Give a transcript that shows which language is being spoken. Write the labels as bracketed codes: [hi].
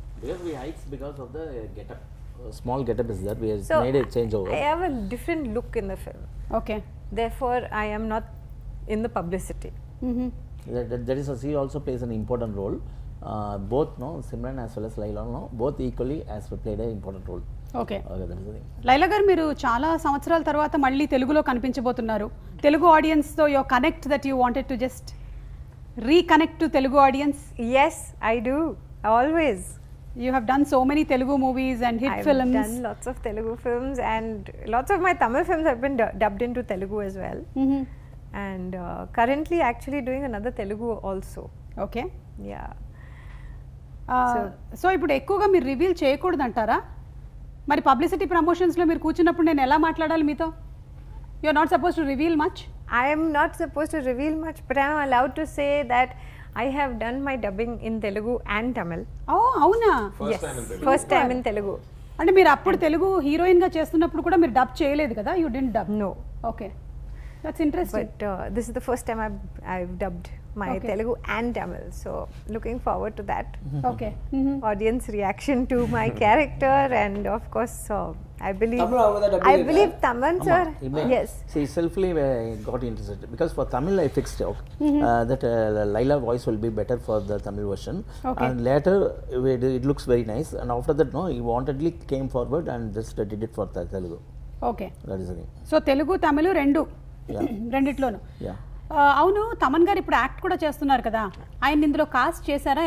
[en] Because we hides because of the getup. Small getup is there. We have So made a change over. I have a different look in the film. Okay. Therefore, I am not in the publicity. That is, she also plays an important role. Both Simran as well as Laila, both equally has played an important role. Okay. Okay, that is the thing. [te] Laila గారు మీరు చాలా సంవత్సరాల తర్వాత మళ్ళీ తెలుగులో కనిపించబోతున్నారు. [en] Telugu audience తో your connect that you wanted to just reconnect to Telugu audience. Yes, I do. Always. You have done so many Telugu movies and hit I've films. done lots of Telugu films, and lots of my Tamil films have been dubbed into Telugu as well. And currently actually doing another Telugu also. Okay. Yeah. [te] So ఇప్పుడు ఎక్కువగా మీరు reveal చేయకూడదు అంటారా? మరి publicity ప్రమోషన్స్లో మీరు కూర్చున్నప్పుడు నేను ఎలా మాట్లాడాలి మీతో? [en] You are not suppose to reveal much. I am not supposed to reveal much, but I am allowed to say that I have done my dubbing in Telugu and Tamil. [te] ఓ అవునా? [en] First time in Telugu. [te] అంటే మీరు అప్పుడు Telugu heroine గా చేస్తున్నప్పుడు కూడా మీరు dub చేయలేదు కదా? [en] You didn't dub. No. Okay, that's interesting. But this is the first time I've dubbed my Telugu and Tamil. So looking forward to that. Okay. Audience reaction to my character, and of course I believe [ta] Tamil avanga da dubbing [en] I believe Taman sir. Yes. She selfly got interested because for Tamil I fixed that Laila voice will be better for the Tamil version. Okay. And later it looks very nice, and after that he wantedly came forward and just did it for Telugu. Okay. That is the thing. [te] So Telugu తమిళ రెండు రెండిట్లోనూ. [en] Yeah. [te] అవును, తమన్ గారు ఇప్పుడు act కూడా చేస్తున్నారు కదా, ఆయన ఇందులో కాస్ట్ చేశారా?